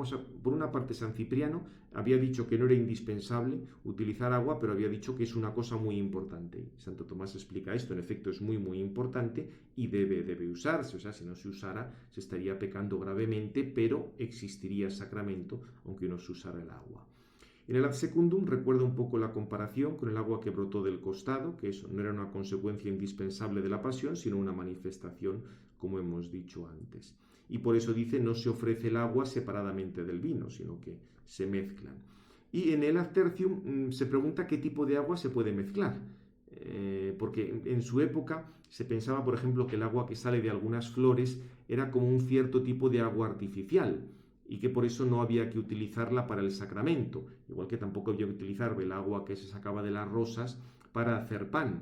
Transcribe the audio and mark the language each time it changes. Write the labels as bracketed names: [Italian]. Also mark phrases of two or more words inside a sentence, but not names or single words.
[Spanish] O sea, por una parte, San Cipriano había dicho que no era indispensable utilizar agua, pero había dicho que es una cosa muy importante. Santo Tomás explica esto, en efecto es muy importante y debe usarse. O sea, si no se usara se estaría pecando gravemente, pero existiría el sacramento aunque no se usara el agua. En el [Latin] ad secundum [Spanish] recuerda un poco la comparación con el agua que brotó del costado, que eso no era una consecuencia indispensable de la pasión, sino una manifestación, como hemos dicho antes. Y por eso dice, no se ofrece el agua separadamente del vino, sino que se mezclan. Y en el [Latin] ad tertium [Spanish] se pregunta qué tipo de agua se puede mezclar. Porque en su época se pensaba, por ejemplo, que el agua que sale de algunas flores era como un cierto tipo de agua artificial y que por eso no había que utilizarla para el sacramento, igual que tampoco había que utilizar el agua que se sacaba de las rosas para hacer pan.